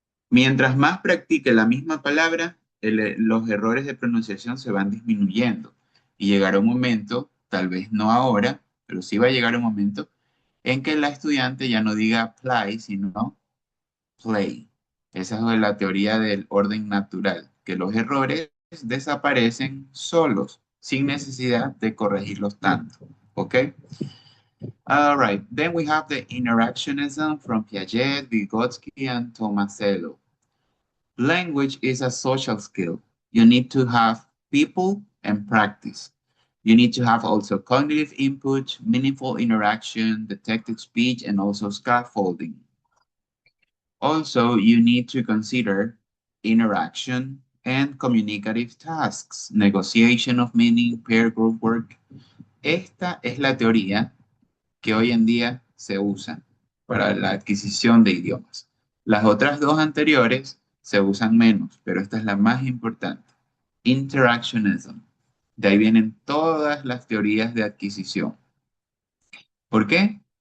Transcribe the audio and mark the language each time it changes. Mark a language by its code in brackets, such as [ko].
[es] Mientras más practique la misma palabra, los errores de pronunciación se van disminuyendo y llegará un momento, tal vez no ahora, pero sí va a llegar un momento en que la estudiante ya no diga play, sino play. Esa es la teoría del orden natural, que los errores desaparecen solos, sin necesidad de corregirlos tanto. [en] ¿Ok? All right. Then we have the interactionism from Piaget, Vygotsky, and Tomasello. Language is a social skill. You need to have people and practice. You need to have also cognitive input, meaningful interaction, detected speech, and also scaffolding. Also, you need to consider interaction and communicative tasks, negotiation of meaning, peer group work. [es] Esta es la teoría que hoy en día se usa para la adquisición de idiomas. Las otras dos anteriores se usan menos, pero esta es la más importante. Interactionism. De ahí vienen todas las teorías de adquisición. ¿Por qué?